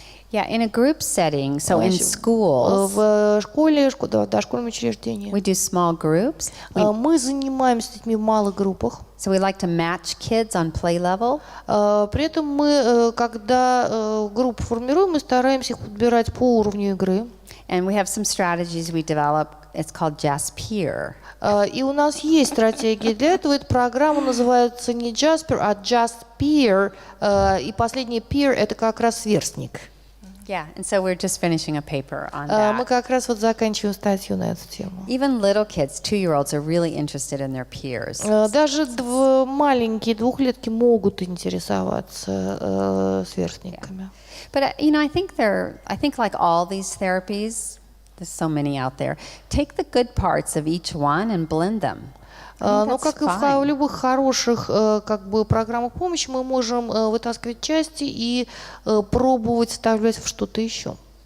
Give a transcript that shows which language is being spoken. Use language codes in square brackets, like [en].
[en] Yeah, in a group setting, so in schools. [ru] В школе, дошкольном учреждении. [en] We do small groups. [ru] Мы занимаемся с детьми в малых группах. [en] So we like to match kids on play level. [ru] При этом мы, когда группу формируем, мы стараемся их подбирать по уровню игры. [en] And we have some strategies we develop. It's called Jasper. [ru] И у нас есть стратегия для этого. Эта программа называется не Jasper, а Just Peer. И последний peer — это как раз сверстник. [en] Yeah, and so we're just finishing a paper on that. [ru] Мы как раз вот заканчиваем статью на эту тему. [en] Even little kids, 2-year-olds, are really interested in their peers. [ru] Даже маленькие двухлетки могут интересоваться сверстниками. [en] But you know, I think like all these therapies, there's so many out there. Take the good parts of each one and blend them. [ru] Но как и в любых хороших программах помощи, мы можем вытаскивать части и пробовать вставлять в что-то еще.